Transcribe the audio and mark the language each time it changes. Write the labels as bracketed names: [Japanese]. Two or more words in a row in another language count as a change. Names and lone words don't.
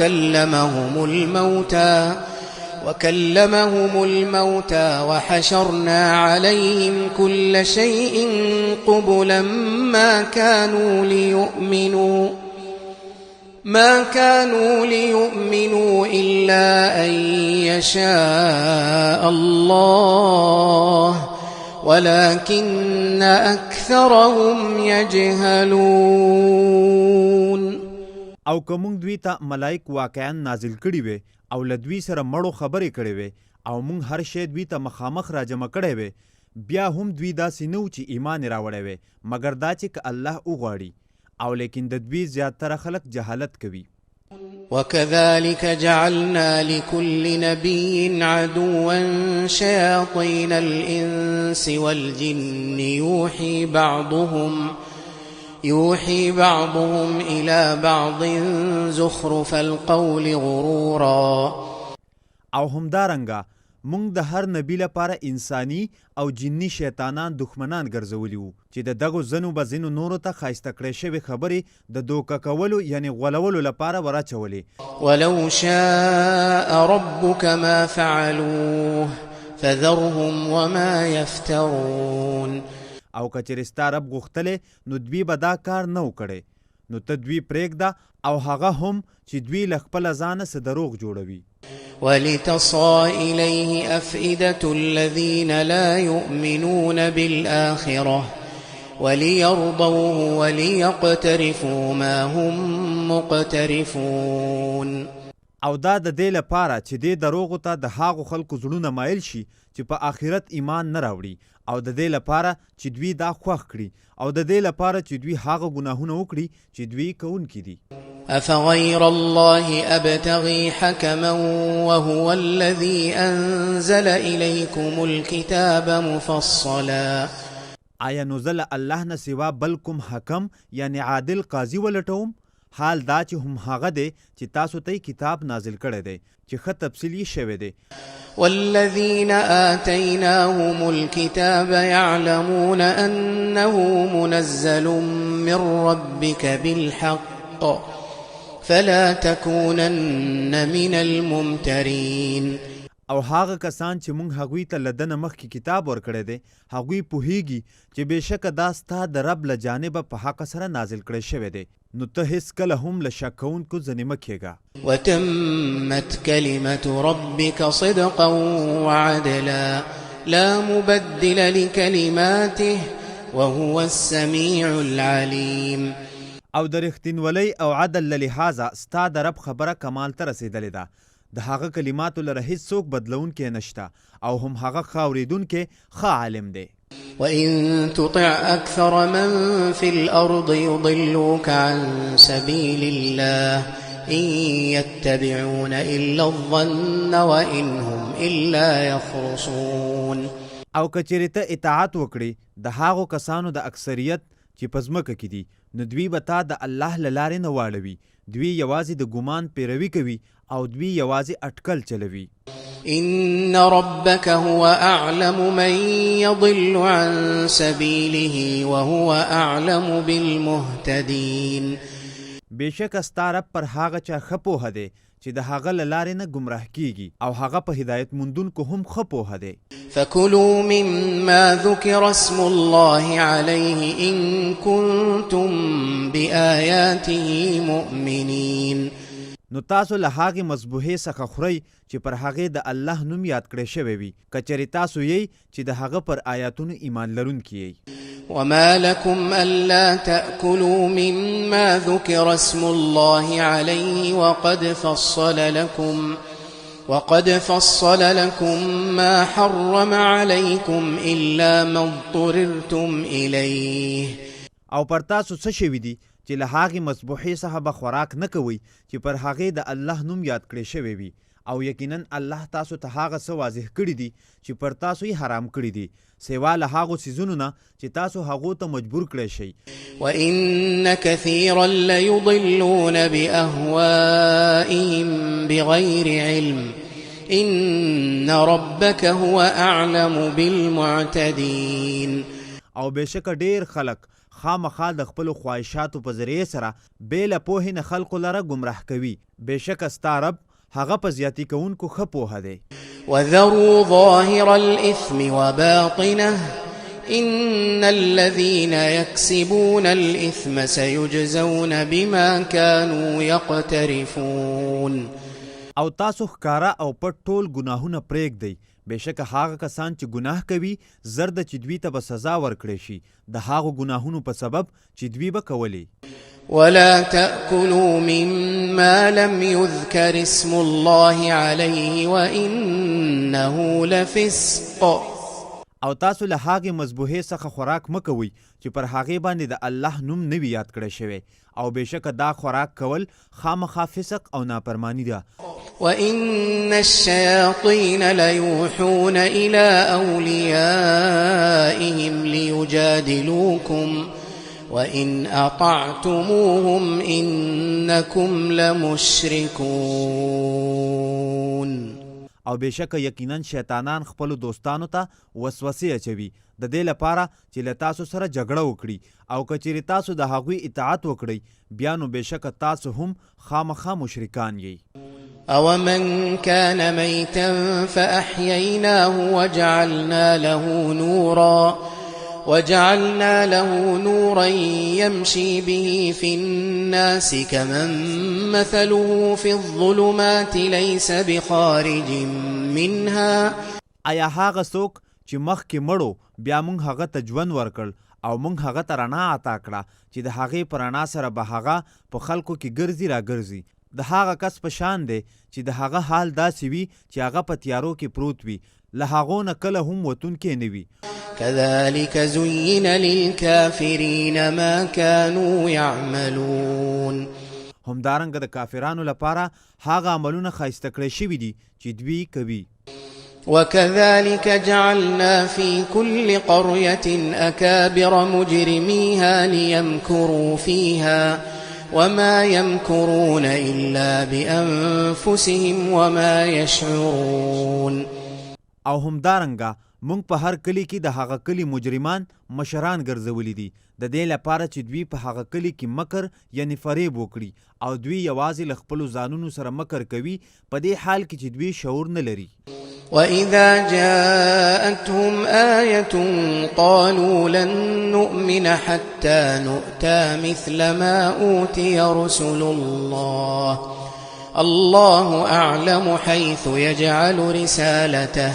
[Arabic] وكلمهم الموتى وحشرنا عليهم كل شيء قبلا ما كانوا ليؤمنوا إلا أن يشاء الله ولكن أكثرهم يجهلون. [Pashto] او کوم دوی ته ملائک واقعا نازل کړي وي او لدوی سره مړو خبرې کړي وي او مونږ هر شی دوی ته مخامخ راجمع کړي وي، بیا هم دوی داسې نه و چې ایمان راوړی وي مګر دا چې که الله وغواړي، او لیکن د دوی زیاتره خلک جهالت کوي. [Arabic] وكذلك جعلنا لكل نبي عدوا شياطين الإنس والجن يوحي بعضهم إلى بعض زخرف القول غرورا. [Pashto] او همدارنګه مونږ د هر نبی لپاره انساني او جني شیطانان دښمنان ګرځولي وو چې د دغو ځنو به ځینو نورو ته ښایسته کړی شوې خبرې د دوکه کولو یعنې غولولو لپاره ورچولې. [Arabic] ولو شاء ربك ما فعلوه فذرهم وما يفترون. [Pashto] او که چېرې ستا رب غوښتلی نو دوی به دا کار نه و کړی، نو ته دوی پرېږده او هغه هم چې دوی له خپله ځانه څه دروغ جوړوي. [Arabic] ولتصغى إليه أفئدة الذين لا يؤمنون بالآخرة وليرضوه وليقترفوا ما هم مقترفون. [Pashto] او دا د دې لپاره چې دې دروغو ته د هغو خلکو زړونه مایل شي چې په آخرت ایمان نه راوړي، او د دې لپاره چې دوی دا خوښ کړي، او د دې لپاره چې دوی هغه ګناهونه وکړي چې دوی کوونکي دي. [Arabic] أفغير الله أبتغي حكما وهو الذي أنزل إليكم الكتاب مفصلا. [Pashto] آیا نو زه له الله نه سوا بل کوم حکم یعنی عادل قاضي ولټوم؟ حال دا چې هم هغه دی چې تاسو ته کتاب نازل کړی دی چې ښه تفصیل یې شوی دی. [Arabic] والذين آتيناهم الكتاب يعلمون أنه منزل من ربك بالحق فلا تكونن من الممترين. [Pashto] او هغه کسان چې مونږ هغوی ته له دنه مخکې کتاب ورکړی دی هغوی پوهیږي چې بېشکه دا ستا د رب له جانبه په حق سره نازل کړی شوی دی، نو ته هیڅکله هم له شک کوونکو ځنې مه کېږه. [Arabic] وتمت كلمة ربك صدقا وعدلا لا مبدل لكلماته وهو السميع العليم. [Pashto] او د رښتینولۍ او عدل له لحاظه ستا د رب خبره کمال ته رسېدلې ده، د هغه کلماتو لره هیڅوک بدلونکی نشته، او هم هغه ښه اورېدونکی ښه عالم دی. [Arabic] وإن تطع أكثر من في الأرض يضلوك عن سبيل الله إن يتبعون إلا الظن وإن هم إلا يخرصون. [Pashto] او که چېرې ته اطاعت وکړې د هغو کسانو د اکثریت چې په ځمکه کې دي، نو دوی به تا د الله له لارې نه واړوي، دوی یوازې د ګمان پیروي کوي او دوی یوازې اټکل چلوي. [Arabic] إن ربك هو أعلم من يضل عن سبيله وهو أعلم بالمهتدين. [Pashto] بېشکه ستا رب پر هغه چا ښه پوهه دی چې د هغه له لارې نه ګمراه کیږي، او هغه په هدایت موندونکو هم ښه پوهه دی. [Arabic] فكلوا مما ذكر اسم الله عليه إن كنتم بآياته مؤمنين. [Pashto] نو تاسو له هغې مذبوحې څخه خورئ چې پر هغې د الله نوم یاد کړی شوی وي، که چېرې تاسو یئ چې د هغه پر آیاتونو ایمان لرونکي یئ. [Arabic] وما لكم ألا تأكلوا مما ذكر اسم الله عليه وقد فصل لكم ما حرم عليكم إلا ما اضطررتم إليه. [Pashto] او پر تاسو څه شوي دي چې له هغې مذبوحې څخه به خوراک نه کوئ چې پر هغې د الله نوم یاد کړی شوی وي، او یقینا الله تاسو ته هغه څه واضح کړي دي چې پر تاسو یې حرام کړي دي، سوا له هغو څیزونو نه چې تاسو هغو ته مجبور کړی شئ. [Arabic] وإن كثيرا ليضلون بأهوائهم بغير علم إن ربك هو أعلم بالمعتدين. [Pashto] او بشک ډیر خلق خامخا د خپل خواهشاتو په ذریعه سره بې له پوهې نه خلقو لره ګمراه کوي. بشک ستا رب هغه په زیاتی کوونکو ښه پوهه دی. [Arabic] وذروا ظاهر الإثم وباطنه إن الذين يكسبون الإثم سيجزون بما كانوا يقترفون. [Pashto] او تاسو ښکارا او پټ ټول ګناهونه پرېږدئ. بېشکه هغه کسان چې ګناه کوي زر د چې دوی ته به سزا ورکړی شي د هغو ګناهونو په سبب چې دوی به کولی. [Arabic] ولا تأكلوا مما لم يذكر اسم الله عليه وإنه لفسق. [Pashto] او تاسو له هغې مذبوحې څخه خوراک مه کوئ چې پر هغې باندې د الله نوم نه وي یاد کړی شوی او بېشکه دا خوراک کول خامخا فسق او نافرمانی ده. [Arabic] وإن الشياطين ليوحون إلى أوليائهم ليجادلوكم وإن أطعتموهم إنكم لمشركون. [Pashto] او بېشکه یقینا شیطانان خپلو دوستانو ته وسوسې اچوي د دې لپاره چې له تاسو سره جګړه وکړي او که چیرې تاسو د هغوی اطاعت وکړئ بیا نو بېشکه تاسو هم خامخا مشرکان یئ. [Arabic] أومن كان ميتا فأحييناه وجعلنا له نورا يمشي به في الناس كمن مثله في الظلمات ليس بخارج منها. [Pashto] آیا هغه څوک چې مخکې مړو بیا موږ هغه ته ژوند ورکړ او موږ هغه ته رڼا عطا کړه چې د هغې په رڼا سره به هغه په خلکو کې ګرځي راګرځي د هغه کس په شان دی چې د هغه حال داسې وي چې هغه په تیارو کې پروت وي له هغو نه کله هم وتونکی نه وي. [Arabic] كذلك زين للكافرين ما كانوا يعملون. [Pashto] همدارنګه د کافرانو لپاره هغه عملونه ښایسته کړی شوي دي چې دوی کوي. [Arabic] وكذلك جعلنا في كل قرية أكابر مجرميها ليمكروا فيها وما يمكرون إلا بأنفسهم وما يشعرون. [Pashto] او همدارنګه مونږ په هر کلی کې د هغه کلی مجرمان مشران ګرځولي دي د دې لپاره چې دوی په هغه کلی کې مکر یعنی فریب وکړي او دوی یوازې له خپلو ځانونو سره مکر کوي په دې حال کې چې دوی شعور نه لري. [Arabic] وإذا جاءتهم آية قالوا لن نؤمن حتى نؤتى مثل ما أوتي رسل الله أعلم حيث يجعل رسالته.